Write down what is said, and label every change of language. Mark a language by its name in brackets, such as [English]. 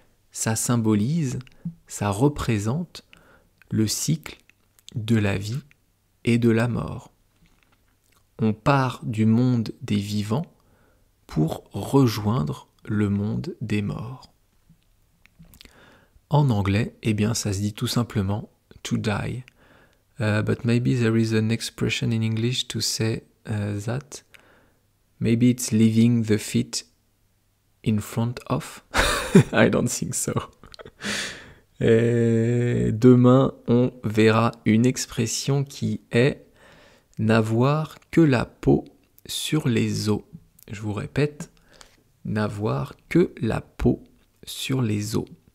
[French] Ça symbolise, ça représente le cycle de la vie et de la mort. On part du monde des vivants pour rejoindre le monde des morts. En anglais, eh bien, ça se dit tout simplement « [English] to die ». But maybe there is an expression in English to say that. Maybe it's leaving the feet in front of. I don't think so. [French] Et demain, on verra une expression qui est n'avoir que la peau sur les os. Je vous répète, n'avoir que la peau sur les os.